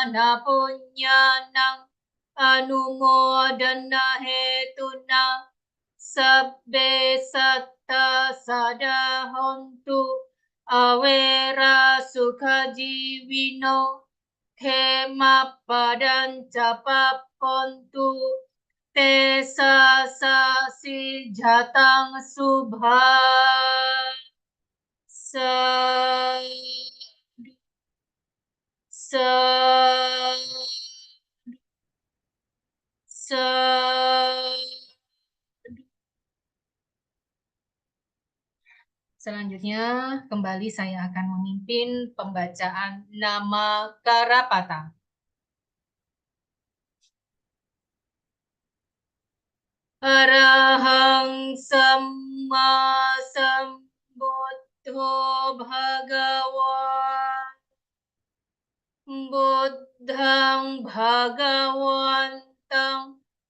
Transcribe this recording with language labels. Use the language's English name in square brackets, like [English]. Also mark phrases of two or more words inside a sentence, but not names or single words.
[Pali] na punyanang anumodana hetuna sabbe satta sadahontu awera sukha jiwino khema padan capapontu te sa si jatang subha sa [Indonesian] Selanjutnya, kembali saya akan memimpin pembacaan nama Karapata. [Pali] Arahang Samma Sambuddho Bhagawan Buddhang Bhagawantang